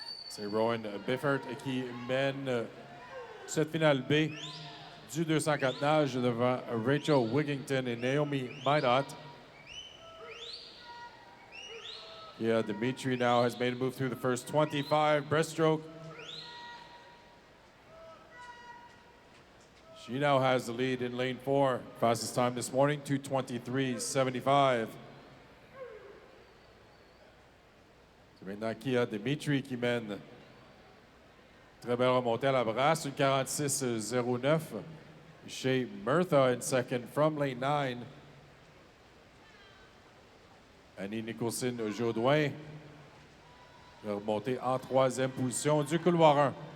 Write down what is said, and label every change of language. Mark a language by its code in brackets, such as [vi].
[fr] C'est Rowan Biffert qui mène cette finale B du 204 nage devant Rachel Wigington et Naomi Minot. [en] Yeah, Dimitri now has made a move through the first 25 breaststroke. She now has the lead in lane 4. Fastest time this morning, 2:23.75. [fr] C'est maintenant Kia Dimitri qui mène. Très belle remontée à la brasse, une 46.09. [en] Shay Murtha in second from lane 9. [fr] Annie Nicholson Jodoin remontée en troisième position du couloir 1.